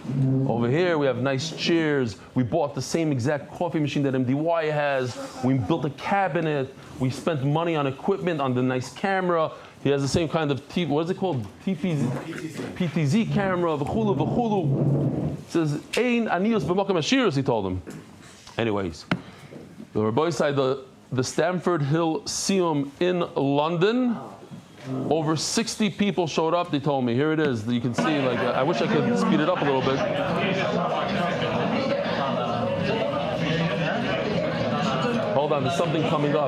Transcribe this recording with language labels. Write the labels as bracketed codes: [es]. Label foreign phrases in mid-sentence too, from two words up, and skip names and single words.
[en] Over here, we have nice chairs. We bought the same exact coffee machine that MDY has. We built a cabinet. We spent money on equipment, on the nice camera. He has the same kind of, what is it called? PTZ camera, [he] וכולי, וכולי. [en] It says, [he] אין עניות במקום עשירות, [en] he told him. Anyways, the Rabbi side, the Stamford Hill Siyum in London, over 60 people showed up, they told me. Here it is. You can see, like, I wish I could speed it up a little bit. Hold on, there's something coming up.